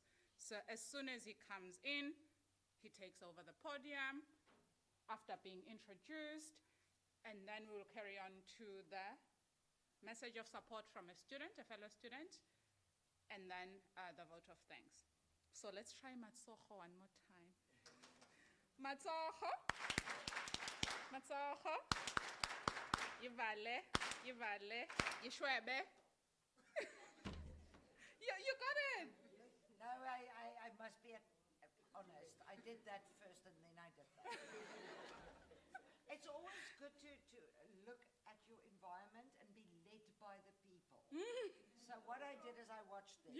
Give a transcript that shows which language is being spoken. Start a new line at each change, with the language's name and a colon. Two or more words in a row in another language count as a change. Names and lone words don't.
English: So as soon as he comes in, he takes over the podium after being introduced, and then we'll carry on to the message of support from a student, a fellow student, and then the vote of thanks. So let's try matsoho one more time.
Southern Sotho: Matsoho. Matsoho.
Zulu: Yivale. Yivale. Yishwebe.
English: You got it. No, I must be honest. I did that first and then I did that. It's always good to look at your environment and be led by the people. So what I did is I watched them.